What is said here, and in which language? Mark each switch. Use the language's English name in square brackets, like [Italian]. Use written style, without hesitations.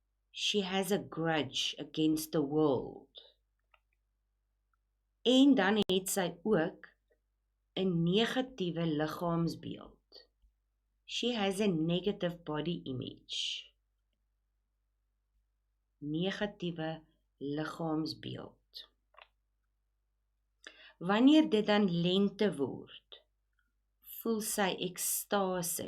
[English] She has a grudge against the world. [Afrikaans] En dan het sy ook 'n negatiewe liggaamsbeeld. [English] She has a negative body image. [Afrikaans] Negatiewe liggaamsbeeld. Wanneer dit dan lente word, voel sy ekstase.